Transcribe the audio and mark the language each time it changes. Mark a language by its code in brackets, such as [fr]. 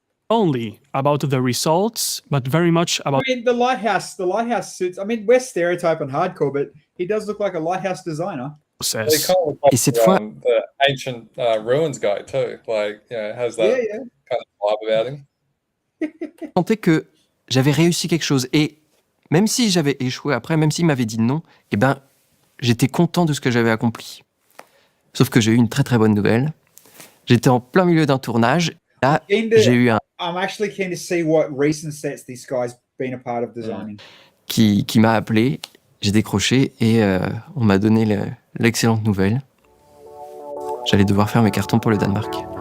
[en] Only about the results, but very much about... I mean, the lighthouse suits... I mean, we're stereotyping hardcore, but he does look like a lighthouse designer. He kind of looks like the ancient ruins guy too. Like, has that kind of vibe about him. [fr] Je sentais que j'avais réussi quelque chose. Et même si j'avais échoué après, même s'il m'avait dit non, eh ben, j'étais content de ce que j'avais accompli. Sauf que j'ai eu une très très bonne nouvelle. J'étais en plein milieu d'un tournage. Là, j'ai eu un... [en] I'm actually keen to see what recent sets this guy's been a part of designing. [fr] Qui m'a appelé, j'ai décroché et on m'a donné l'excellente nouvelle. J'allais devoir faire mes cartons pour le Danemark.